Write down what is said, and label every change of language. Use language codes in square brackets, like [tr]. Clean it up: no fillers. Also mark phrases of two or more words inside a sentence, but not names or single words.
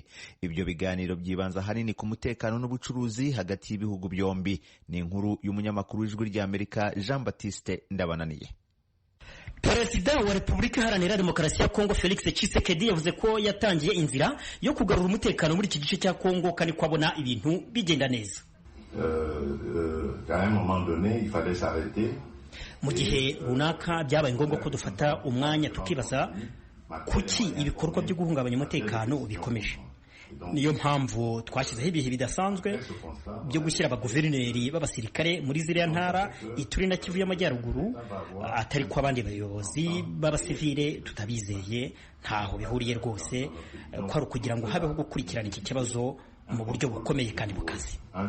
[rw] Ibyo biganiro byibanza hanini ku mutekano n'ubucuruzi hagati y'ibihugu byombi. Ni inkuru y'umunyamakuru w'Ijwi ry'Amerika Jean Baptiste Ndabananiye. Perezida wa Repubulika Iharanira Demokarasi ya Kongo Felix Tshisekedi yavuze ko yatangiye inzira yo kugarura umutekano muri iki gice cya Kongo kandi kwabona ibintu bigenda neza. [fr] À un moment donné, il fallait s'arrêter. [rw] Mu gihe runaka byabaye ngombwa ko dufata umwanya tukibaza kuki ibikorwa byo guhungabanya umutekano bikomeje. Niyo mpamvu twashyizeho ibihe bidasanzwe byo gushyira abaguverineri b'abasirikare muri ziriya ntara Ituri na Kivu y'Amajyaruguru, atari ko abandi bayobozi b'abasivile tutabizeye, ntaho bihuriye rwose, ko ari ukugira ngo habeho gukurikirana iki kibazo mu buryo bukomeye kandi bukazi.